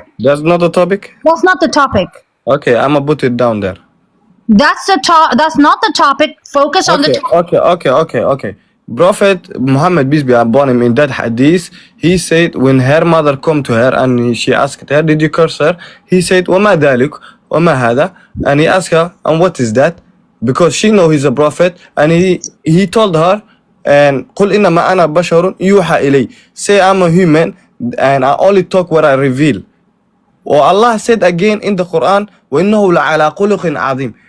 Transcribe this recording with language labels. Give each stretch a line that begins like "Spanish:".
English: That's not the topic? That's not the topic. Okay, I'm gonna put it down there. That's not the topic. Focus on the topic. Okay. Prophet Muhammad, peace be upon him, in that hadith, he said when her mother come to her and she asked her, did you curse her?
Arabic: He said, وَمَا ذَلِكُ وَمَا هَذَا?
English: And he asked her, and what is that? Because she know he's a prophet, and he told her, and
Arabic: قُلْ إِنَّمَا أَنَا بَشَرٌ يُوحَى إِلَيْهِ.
English: Say I'm a human, and I only talk what I reveal. Or Allah said again in the Quran,
Arabic: وَإِنَّهُ لَعَلَى خُلُقٍ عَظِيمٍ.